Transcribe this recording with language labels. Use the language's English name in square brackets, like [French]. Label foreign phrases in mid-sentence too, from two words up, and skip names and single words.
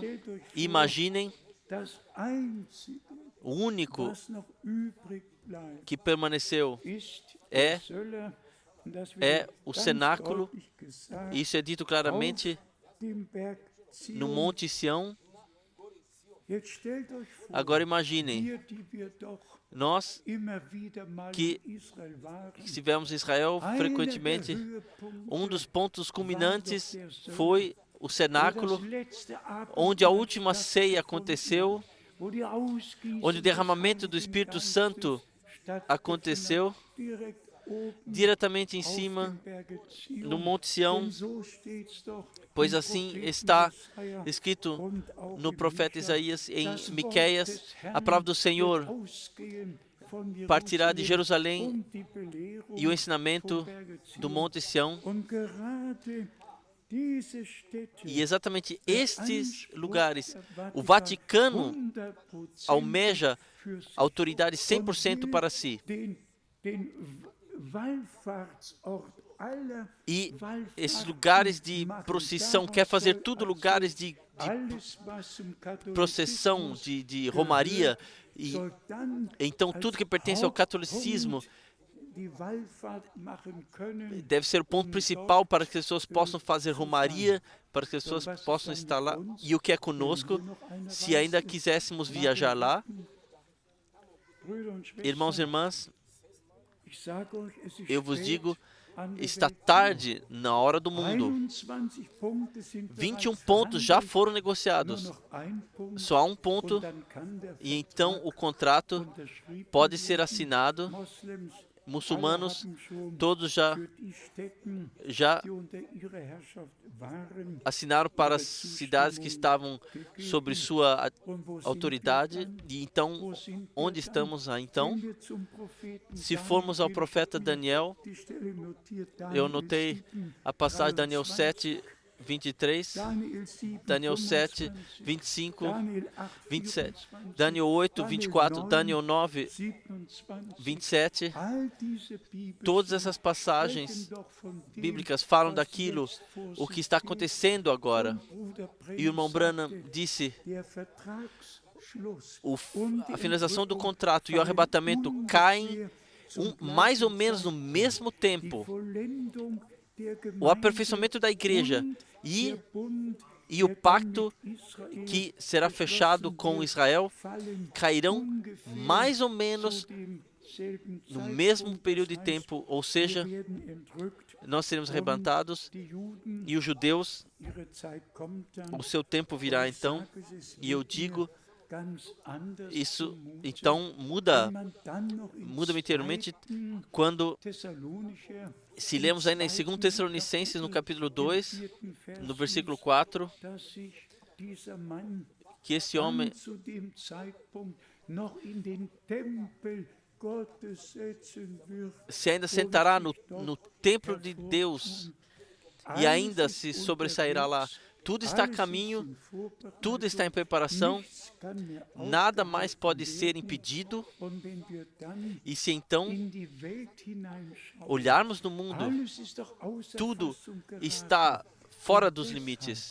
[Portuguese] Imaginem, o único que permaneceu é o cenáculo. Isso é dito claramente no Monte Sião, [German] Jetzt stellt euch vor, [Portuguese] Agora imaginem, [German] wir, die wir doch [Portuguese] nós [German] immer wieder mal [Portuguese] que [German] in Israel waren, [Portuguese] estivemos em Israel [German] einer der [Portuguese] frequentemente, [German] Höhepunkte [Portuguese] dos pontos culminantes [German] war doch der [Portuguese] foi o [German] wo das [Portuguese] cenáculo, [German] letzte [Portuguese] onde a [German] Abendmahl [Portuguese] última ceia aconteceu, [German] wo die Ausgießung [Portuguese] onde o derramamento do [German] des [Portuguese] Espírito [German] Heiligen [Portuguese] Santo [German] Geistes stattgefunden [Portuguese] aconteceu, [German] hat, direkt oben [Portuguese] diretamente em [German] auf [Portuguese] cima, [German] dem Berge Zion. [Portuguese] no Monte Sião, [German] Denn so steht's doch [Portuguese] pois [German] im [Portuguese] assim [German] Propheten [Portuguese] está [German] Jesaja [Portuguese] escrito [German] und auch [Portuguese] no [German] im [Portuguese] profeta [German] Micha, [Portuguese] Isaías, em [German] das Wort [Portuguese] Miqueias, [German] des [Portuguese] a [German] Herrn [Portuguese] palavra do [German] wird [Portuguese] Senhor [German] ausgehen von [Portuguese] partirá de [German] Jerusalem [Portuguese] Jerusalém [German] und die Belehrung [Portuguese] e o ensinamento [German] vom Berge [Portuguese] do [German] Zion. [Portuguese] Monte Sião. [German] Und gerade diese Städte, [Portuguese] E exatamente [German] der [Portuguese] estes [German] Anspruch [Portuguese] lugares, [German] der [Portuguese] o Vaticano [German] 100% [Portuguese] almeja [German] für sich [Portuguese] autoridade [German] und [Portuguese] 100% [German] will [Portuguese] para si. [German] den Wallfahrtsort aller [Portuguese] E esses [German] Wallfahrten [Portuguese] lugares de [German] machen. [Portuguese] procissão, [German] Daraus [Portuguese] quer fazer [German] soll [Portuguese] tudo [German] also [Portuguese] lugares de [German] alles, was zum [Portuguese] processão, [German] Katholizismus [Portuguese] de romaria. E [German] soll dann [Portuguese] então [German] als [Portuguese] tudo que pertence ao catolicismo [German] Hauptpunkt die Wallfahrt machen können. [Portuguese] deve ser o ponto principal para que as pessoas possam fazer romaria, para que as pessoas possam estar lá. E o que é conosco, se ainda quiséssemos viajar lá, [German] Brüder und [Portuguese] irmãos e [German] Schwestern, [Portuguese] irmãs, [German] ich sage euch, es ist [Portuguese] eu vos [German] spät [Portuguese] digo, [German] an der [Portuguese] está [German] Welt. [Portuguese] tarde na hora do mundo. [German] 21 Punkte sind [Portuguese] 21 [German] bereits [Portuguese] pontos já [German] verhandelt, [Portuguese] foram [German] nur [Portuguese] negociados. [German] noch ein Punkt, [Portuguese] Só há um ponto [German] und dann kann der [Portuguese] e então o [German] Vertrag [Portuguese] contrato [German] unterschrieben [Portuguese] pode ser [German] werden. [Portuguese] assinado. [German] Moslems, [Portuguese] Muçulmanos, [German] alle haben schon [Portuguese] todos já [German] für die Städten, [Portuguese] já [German] die unter ihrer Herrschaft waren, [Portuguese] assinaram para as cidades que estavam sobre sua [German] und wo sind wir [Portuguese] autoridade. [German] dann? [Portuguese] E então, [German] Wo sind wir [Portuguese] onde [German] dann? [Portuguese] estamos então? [German] Wenn wir zum Propheten [Portuguese] Se formos ao [German] Daniel [Portuguese] profeta [German] gehen, [Portuguese] Daniel, [German] die Stelle notiert, [Portuguese] eu [German] Daniel [Portuguese] notei [German] 7, [Portuguese] a passagem de Daniel [German] 23, [Portuguese] 7, 23, [German] Daniel 7, [Portuguese] Daniel 7, [German] 25, [Portuguese] 25, [German] Daniel 8, 27, 24, [Portuguese] Daniel 8, 24, Daniel 9, [German] 27, [Portuguese] 27. [German] all diese Bibelstellen [Portuguese] Todas essas passagens [German] sprechen doch von dem, [Portuguese] bíblicas falam [German] was [Portuguese] daquilo, [German] jetzt vor [Portuguese] o que [German] sich [Portuguese] está [German] steht. [Portuguese] acontecendo agora. [German] Und Bruder [Portuguese] E o irmão Branham [German] sagte, [Portuguese] disse, [German] der Vertragsschluss [Portuguese] a [German] die [Portuguese] finalização do [German] Entrückung [Portuguese] contrato e o [German] fallen [Portuguese] arrebatamento caem [German] ungefähr zum [Portuguese] mais ou [German] gleichen [Portuguese] menos no [German] Zeitpunkt. [Portuguese] mesmo [German] Die [Portuguese] tempo. [German] Vollendung der [Portuguese] O [German] Gemeinde [Portuguese] aperfeiçoamento da igreja [German] und [Portuguese] e, [German] der Bund, [Portuguese] e o [German] der dann [Portuguese] pacto [German] mit Israel [Portuguese] que será fechado [German] geschlossen [Portuguese] com [German] wird, [Portuguese] Israel [German] fallen [Portuguese] cairão [German] ungefähr [Portuguese] mais ou menos [German] zu demselben [Portuguese] no mesmo [German] Zeitpunkt. [Portuguese] período de [German] Das heißt, [Portuguese] tempo, ou [German] wir [Portuguese] seja, [German] werden entrückt [Portuguese] nós seremos [German] und [Portuguese] arrebatados [German] die Juden, [Portuguese] e os judeus, [German] ihre Zeit kommt dann. [Portuguese] o seu tempo virá [German] Und ich [Portuguese] então. [German] sage, es ist [Portuguese] E eu [German] mit mir [Portuguese] digo, [German] ganz anders [Portuguese] isso [German] zumute, [Portuguese] então muda, [German] wenn man dann noch im [Portuguese] muda-me interiormente [German] 2. [Portuguese] quando, [German] Thessalonicher, [Portuguese] se [German] im [Portuguese] lemos aí em [German] 2. [Portuguese] 2 Tessalonicenses, no capítulo 2, [German] im 4. Vers [Portuguese] no versículo [German] liest, [Portuguese] 4, [German] dass sich dieser Mann [Portuguese] que esse homem [German] dann zu dem Zeitpunkt noch in den Tempel Gottes setzen wird. [Portuguese] se ainda sentará no templo de Deus e ainda se sobressairá lá. Tudo está a caminho, tudo está em preparação, nada mais pode ser impedido. E se então olharmos no mundo, tudo está fora dos limites.